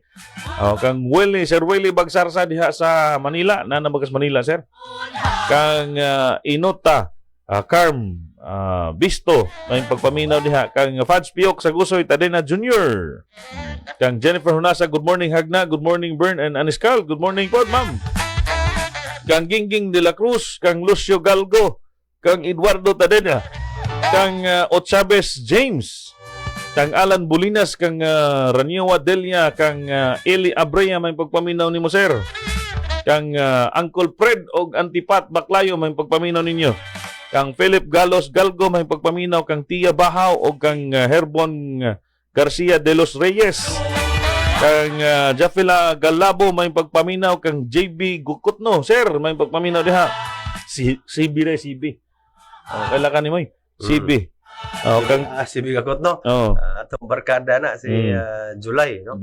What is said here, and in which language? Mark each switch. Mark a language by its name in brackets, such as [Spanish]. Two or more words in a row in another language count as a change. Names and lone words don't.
[Cebuano] Kang Sir Willie Bagsarsa diha sa Manila, Bagas Manila, sir. Kang Inota Carm Bisto may pagpaminaw diha, kang Fats Piok sa Gusoy Tadena Jr. Kang Jennifer Honasa, [English] good morning [Cebuano] Hagna, [English] good morning Bern and Aniskal, good morning po, ma'am. [Cebuano] Kang Gingging de la Cruz, kang Lucio Galgo, kang Eduardo Tadena, kang Otchabes James, kang Alan Bulinas, kang Ranyowa Delia, kang Eli Abrea may pagpaminaw nimo, sir. Kang Uncle Fred og Antipat Baklayo may pagpaminaw ninyo. Kang Philip Galos Galgo may pagpaminaw, kang Tia Bahaw og kang Herbon Garcia de los Reyes. Kang Jafila Galabo may pagpaminaw, kang JB Gukutno, sir, may pagpaminaw diha. CB re CB. Kaila ka ni mo CB. Kang Si Bigakot, no? Atong barkada na si July, no?